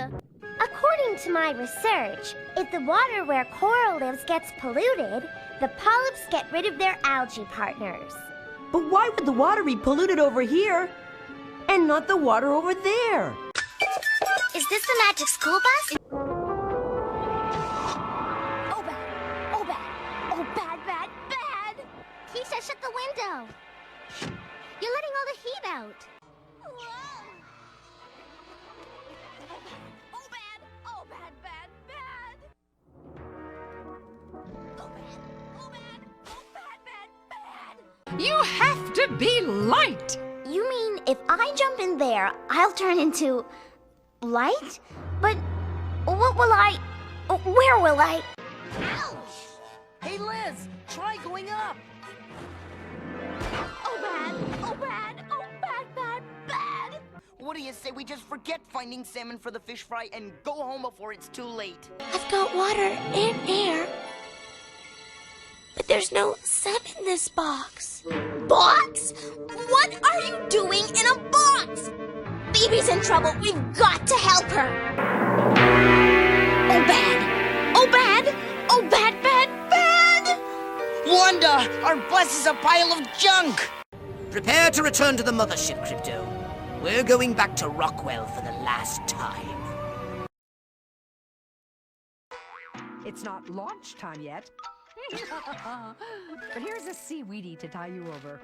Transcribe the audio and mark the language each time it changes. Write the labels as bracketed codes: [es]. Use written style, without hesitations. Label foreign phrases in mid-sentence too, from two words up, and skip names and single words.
[en] According to my research, if the water where coral lives gets polluted, the polyps get rid of their algae partners. But why would the water be polluted over here and not the water over there? Is this the magic school bus? Oh, bad. Oh, bad. Oh, bad, bad, bad. Keesha, shut the window. You're letting all the heat out. Oh, bad. Oh, bad, bad, bad. Oh, bad. Oh, bad. Oh, bad, bad, bad. You have to be light. You mean if I jump in there, I'll turn into light? But what will I... Where will I... Ouch! Hey, Liz, try going up. Oh, bad. Oh, bad. Oh, bad, bad, bad. What do you say we just forget finding salmon for the fish fry and go home before it's too late? I've got water and air. But there's no sun in this box. Box? What are you doing in a box? Phoebe's in trouble. We've got to help her. Oh, bad. Oh, bad. Oh, bad, bad, bad. Wanda, our bus is a pile of junk. Prepare to return to the mothership, Crypto. We're going back to Rockwell for the last time. It's not launch time yet. But here's a seaweedy to tie you over.